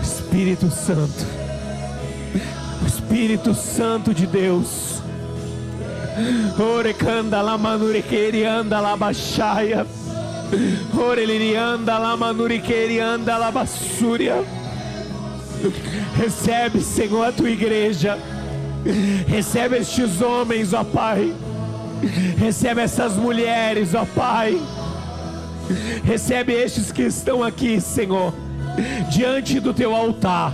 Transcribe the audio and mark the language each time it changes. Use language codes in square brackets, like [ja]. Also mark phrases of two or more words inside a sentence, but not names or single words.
[pt] Espírito Santo, o Espírito Santo de Deus. Orecanda la manuriquerianda la baixaia. Orelirianda la manuriquerianda la bassúria. Recebe, Senhor, a tua igreja. Recebe estes homens, ó Pai. Recebe essas mulheres, ó Pai. Recebe estes que estão aqui, Senhor, diante do teu altar.